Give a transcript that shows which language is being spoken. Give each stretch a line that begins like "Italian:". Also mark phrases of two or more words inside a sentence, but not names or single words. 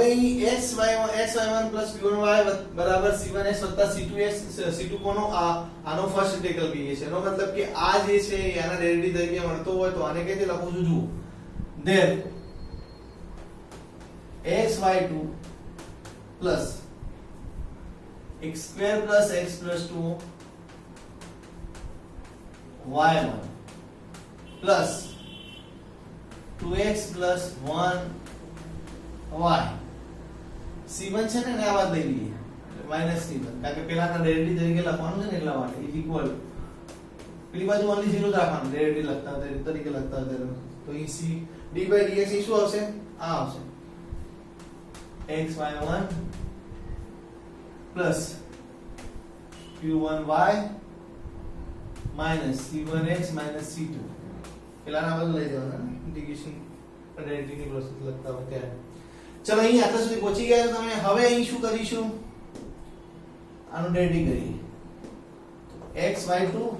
Gujarati: અહીં xy1 p1y બરાબર c1x c2x c2 કોનો? આનો
English: first integral
Gujarati: કહીએ છીએ. એનો મતલબ કે આ જે છે એના ડેરિવેટિવ તરીકે મળતો હોય તો આને કઈ રીતે લખું છું? જુઓ,
English: then xy2 plus x2 plus x plus 2 y1 plus 2x plus 1
Gujarati: y c1 છે ને આ વાત લઈ લઈએ માઈનસ c1 કારણ કે પેલાના ડેરિવેટિવ તરીકે લખવાનું છે ને એટલા માટે
English: is equal
Gujarati: પેલી બાજુ ઓનલી 0 જ રાખવાનું ડેરિવેટિવ લખતા હોય તરીકે લખતા હોય તો e c d/dx એ શું આવશે આ આવશે
English: xy1 plus q1y minus c1x minus c2
Gujarati: પેલાના બધું લઈ જવાના
English: integration derivative
Gujarati: ની પ્રોસેસ લખતા હોય ત્યારે ચલો અહીં આટલા સુધી પહોંચી ગયા તમે હવે અહીં શું કરીશું આનું ડેરિવેટિવ કરીએ x y2